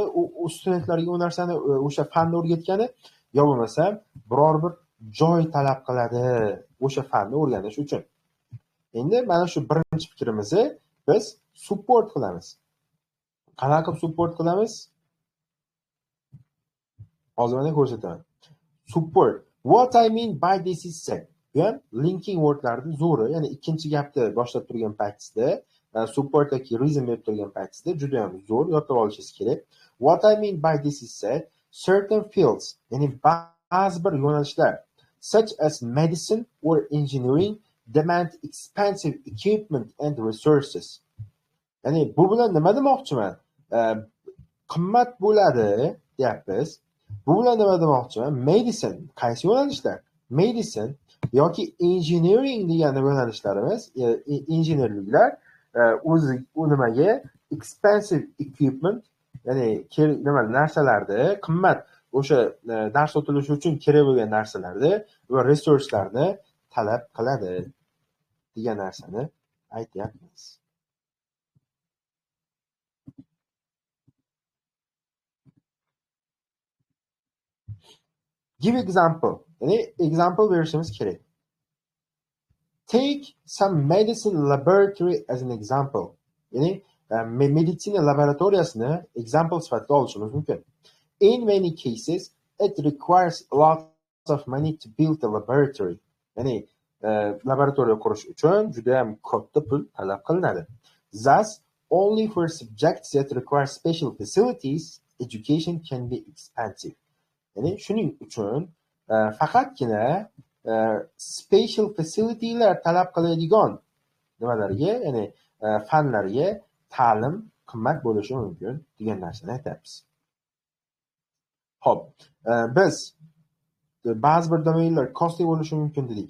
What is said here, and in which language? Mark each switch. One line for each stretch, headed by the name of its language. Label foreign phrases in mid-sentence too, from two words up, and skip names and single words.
Uzbek: U studentlarga u narsani o'sha fanni o'rgatgani yo bo'lmasam biror bir joy talab qiladi o'sha fanni o'rganish uchun. Endi mana shu birinchi fikrimizni biz support qilamiz. Qanaqa qilib support qilamiz? Hozir mana ko'rsataman. Support.
English: What I mean by this is said.
Uzbek: Bu ham
English: linking wordlarning
Uzbek: zo'ri, ya'ni ikkinchi gapni boshlab turgan paytingizda, support yoki reason berib turgan paytingizda juda ham zo'r yodlab olishingiz kerak.
English: What I mean by this is said, certain fields,
Uzbek: ya'ni ba'zi bir yo'nalishlar,
English: such as medicine or engineering, demand expensive equipment and resources.
Uzbek: Ya'ni bu bilan nima demoqchiman? Qimmat bo'ladi deyapmiz. Bu bilan nima demoqchiman? Medicine, qaysi yo'nalishlar? Medicine yoki engineering degan yo'nalishlarimiz, injenerliklar o'zi nimaga
English: expensive equipment,
Uzbek: ya'ni nima narsalarni, qimmat o'sha dars o'tilishi uchun kerak bo'lgan narsalarni va resurslarni talab qiladi degan narsani aytyapmiz.
English: Give example.
Uzbek: Ya'ni example berishimiz kerak.
English: Take some medicine laboratory as an example.
Uzbek: Ya'ni meditsina laboratoriyasini example sifatida olishimiz mumkin.
English: In many cases, it requires a lot of money to build a laboratory.
Uzbek: Ya'ni laboratoriya qurish uchun juda ham katta pul talab qilinadi.
English: Thus, only for subjects that require special facilities, education can be expensive.
Uzbek: Ya'ni shuning uchun faqatgina
English: special facilitylar
Uzbek: talab qiladigan nimalarga, ya'ni fanlarga ta'lim qimmat bo'lishi mumkin degan narsani aytamiz. Xo'p, biz ba'zi bir domenlar costly bo'lishi mumkin dedik.